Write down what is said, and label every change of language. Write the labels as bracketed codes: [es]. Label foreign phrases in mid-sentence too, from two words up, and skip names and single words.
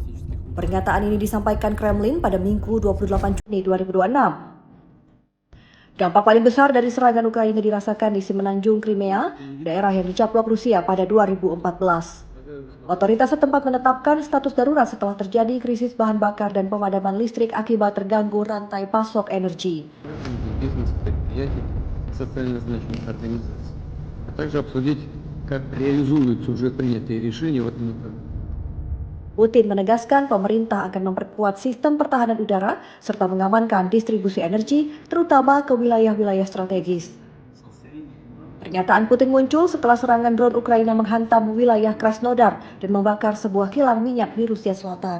[id] Pernyataan ini disampaikan Kremlin pada Minggu 28 Juni 2026. Dampak paling besar dari serangan Ukraina dirasakan di semenanjung Crimea, daerah yang dicaplok Rusia pada 2014. Otoritas setempat menetapkan status darurat setelah terjadi krisis bahan bakar dan pemadaman listrik akibat terganggu rantai pasok energi. [ru] Бизнес предприятий, социально значимых организаций, а также обсудить, как реализуются уже принятые решения в этом направлении. [id] Putin menegaskan pemerintah akan memperkuat sistem pertahanan udara serta mengamankan distribusi energi, terutama ke wilayah-wilayah strategis. Pernyataan Putin muncul setelah serangan drone Ukraina menghantam wilayah Krasnodar dan membakar sebuah kilang minyak di Rusia Selatan.